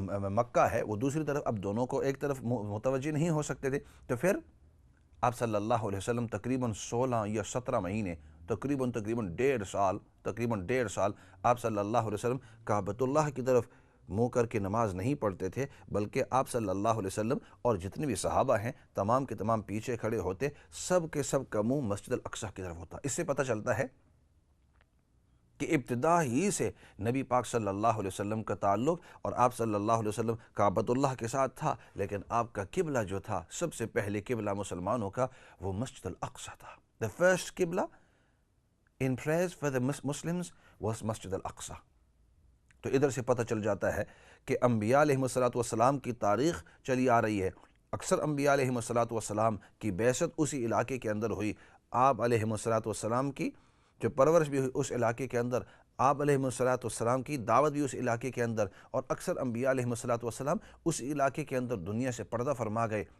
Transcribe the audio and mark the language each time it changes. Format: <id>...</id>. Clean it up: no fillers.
<ur>مکہ ہے وہ دوسری طرف، اب دونوں کو ایک طرف متوجہ نہیں ہو سکتے تھے، تو پھر آپ صلی اللہ علیہ وسلم تقریباً 16 یا 17 مہینے، تقریباً 1.5 سال آپ صلی اللہ علیہ وسلم کعبۃ اللہ کی طرف منہ کر کے نماز نہیں پڑھتے تھے، بلکہ آپ صلی اللہ علیہ وسلم اور جتنے بھی صحابہ ہیں تمام کے تمام پیچھے کھڑے ہوتے، سب کے سب کا منہ مسجد الاقصی کی طرف ہوتا۔ اس سے پتہ چلتا ہے کہ ابتدا ہی سے نبی پاک صلی اللہ علیہ وسلم کا تعلق اور آپ صلی اللہ علیہ وسلم کعبۃ اللہ کے ساتھ تھا، لیکن آپ کا قبلہ جو تھا، سب سے پہلے قبلہ مسلمانوں کا وہ مسجد الاقصی تھا.</ur> <en>The first قبلہ in prayers for the Muslims was مسجد الاقصی.</en> <ur>تو ادھر سے پتہ چل جاتا ہے کہ انبیاء علیہ السلام کی تاریخ چلی آ رہی ہے. اکثر انبیاء علیہ السلام کی بعثت اسی علاقے کے اندر ہوئی. آپ علیہ السلام کی جو پرورش بھی ہوئی اس علاقے کے اندر، آپ علیہ السلام کی دعوت بھی اس علاقے کے اندر، اور اکثر انبیاء علیہ السلام اس علاقے کے اندر دنیا سے پردہ فرما گئے.</ur>